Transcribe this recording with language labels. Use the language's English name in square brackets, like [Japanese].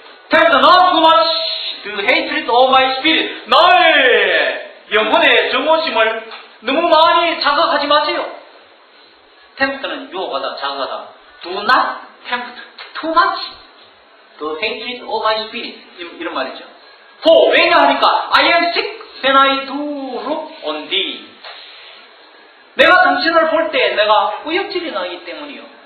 [English] Tell not too much to hatred of my spirit. [Korean] 나의 영혼의 정오심을 너무 많이 자극하지 마세요. tempt는 유혹하다, 자극하다. [English] Do not tempt too much the hatred of my spirit. [Korean] 이런 말이죠. [English] For, [Korean] 왜냐하니까 [English] I am sick when I do look on thee. [Korean] 내가 당신을 볼 때 내가 구역질이 나기 때문이요.